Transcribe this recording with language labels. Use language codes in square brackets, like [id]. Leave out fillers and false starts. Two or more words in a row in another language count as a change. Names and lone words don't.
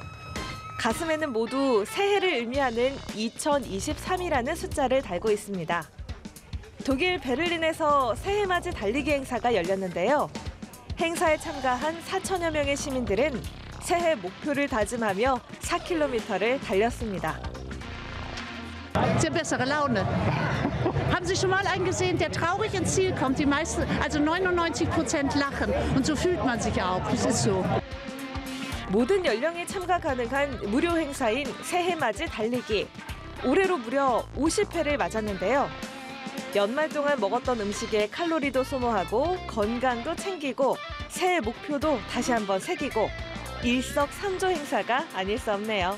[ko] 가슴에는 모두 새해를 의미하는 2023이라는 숫자를 달고 있습니다. 독일 베를린에서 새해맞이 달리기 행사가 열렸는데요. 행사에 참가한 4천여 명의 시민들은 새해 목표를 다짐하며 4km를 달렸습니다. [de] Sehr bessere Laune. Haben Sie schon mal einen gesehen, der traurig ins Ziel kommt? Die meisten, also 99% lachen. Und so fühlt man sich auch. Das ist so. [ko] 모든 연령이 참가 가능한 무료 행사인 새해맞이 달리기. 올해로 무려 50회를 맞았는데요. 연말 동안 먹었던 음식에 칼로리도 소모하고 건강도 챙기고 새해 목표도 다시 한번 새기고 일석삼조 행사가 아닐 수 없네요.